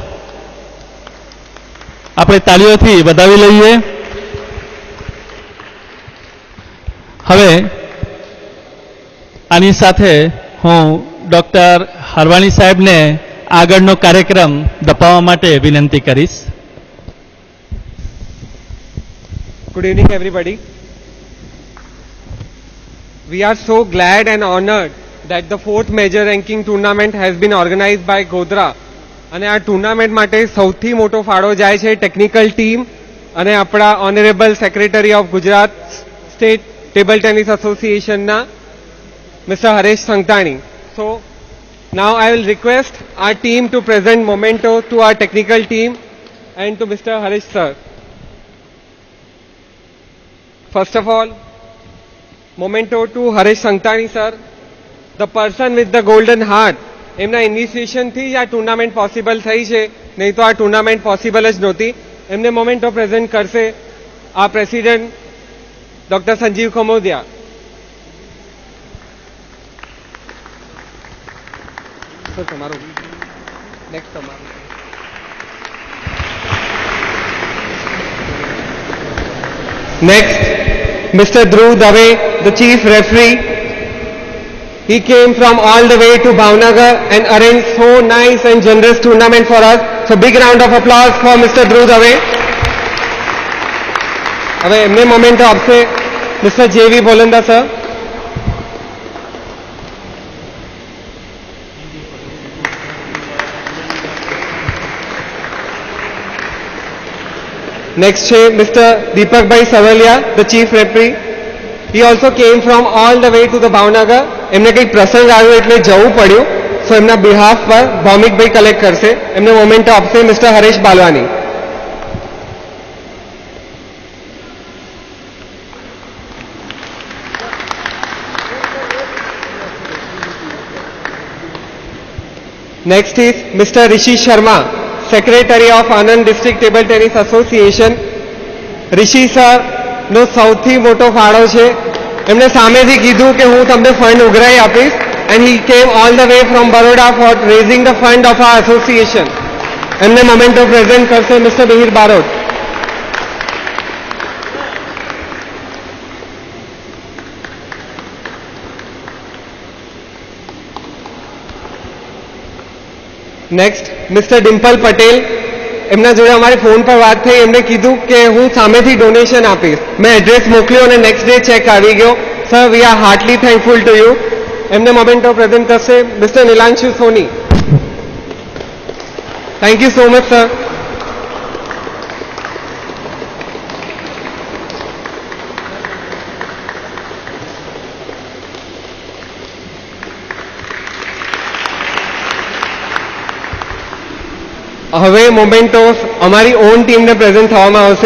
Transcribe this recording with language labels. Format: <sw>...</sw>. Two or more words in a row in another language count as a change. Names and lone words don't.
<gu>આપણે તાળીઓથી વધાવી લઈએ. હવે આની સાથે હું ડૉક્ટર હરવાણી સાહેબને આગળનો કાર્યક્રમ દપાવવા માટે વિનંતી કરીશ.</gu> <en>Good evening, everybody. We are so glad and honored that the 4th major ranking tournament has been organized by Godhra.</en> <gu>અને આ ટુર્નામેન્ટ માટે સૌથી મોટો ફાળો જાય છે</gu> <en>technical team</en> <gu>અને આપણા</gu> <en>honourable secretary of Gujarat State Table Tennis Association</en> <gu>મિસ્ટર હરેશ સંઘતાણી.</gu> <en>સો now I will request our team to present memento to our technical team and to Mr. Harish sir. First of all, memento to Harish Sanktani sir, the person with the golden heart.</en> <gu>એમના ઇનિશિએશનથી જ આ</gu> <en>tournament possible</en> <gu>થઈ છે, નહીં તો આ</gu> <en>tournament possible</en> <gu>જ નહોતી. એમને</gu> <en>memento present</en> <gu>કરશે આ</gu> <en>president doctor</en> <gu>સંજીવ કમોદિયા. સર તમારું નેક્સ્ટ તમારું.</gu> <en>Next, Mr. Dhruv Dave, the chief referee. He came from all the way to Bhavnagar and arranged so nice and generous tournament for us. So big round of applause for Mr. Dhruv Dave.</en> <gu>હવે એમને મોમેન્ટો આપશે મિસ્ટર જેવી બોલંદા સર.</gu> <en>Next છે Mr. દીપકભાઈ સવલિયા, the chief referee. He also came from all the way to the Bhavnagar.</en> <gu>એમને કંઈક પ્રસંગ આવ્યો એટલે જવું પડ્યું. સો એમના બિહાફ પર ભૌમિકભાઈ કલેક્ટ કરશે. એમને મોમેન્ટો આપશે મિસ્ટર હરેશ બાલવાની.</gu> <en>Next is Mr. Rishi Sharma, Secretary of Anand District Table Tennis Association.</en> <gu>રિશી સર નો સૌથી મોટો ફાળો છે. એમને સામેથી કીધું કે હું તમને ફંડ ઉઘરાઈ આપીશ</gu> <en>and he came all the way from Baroda for raising the fund of our association.</en> <gu>એમને</gu> <en>memento present</en> <gu>કરશે મિસ્ટર મિહિર બારોટ.</gu> <en>Next Mr Dimple Patel.</en> <gu>એમના જોડે અમારી ફોન પર વાત થઈ. એમને કીધું કે હું સામેથી ડોનેશન આપીશ. મેં એડ્રેસ મોકલ્યો અને</gu> <en>next day cheque</en> <gu>આવી ગયો.</gu> <en>Sir we are heartly thankful to you.</en> <gu>એમને</gu> <en>memento present</en> <gu>કરશે મિસ્ટર નીલાંશુ સોની.</gu> <en>Thank you so much, sir.</en> <gu>હવે મોમેન્ટોસ અમારી</gu> <en>own team</en> <gu>પ્રેઝન્ટ થવામાં આવશે.</gu>